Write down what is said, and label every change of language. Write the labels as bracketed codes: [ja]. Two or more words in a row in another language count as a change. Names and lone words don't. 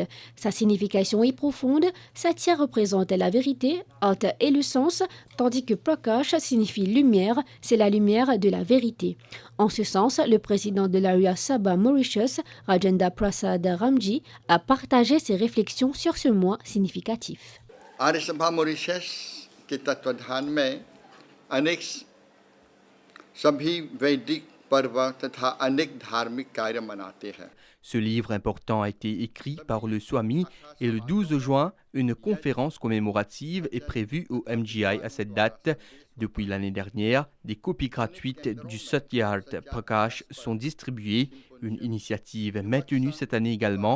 [fr] Sa signification est profonde. Satya représente la vérité, Artha est le sens, tandis que Prakash signifie lumière, c'est la lumière de la vérité. En ce sens, le président de l'Arasabha Mauritius, Rajendra Prasad Ramji, a partagé ses réflexions sur ce mois significatif. [hi] Arasabha Mauritius के तत्वाधान में अनेक सभी वैदिक पर्व तथा अनेक धार्मिक कार्य मनाते हैं. [fr] Ce livre important a été écrit par le Swami et le 12 juin, une conférence commémorative est prévue au MGI à cette date. Depuis l'année dernière, des copies gratuites du Satyarth Prakash sont distribuées, une initiative maintenue cette année également.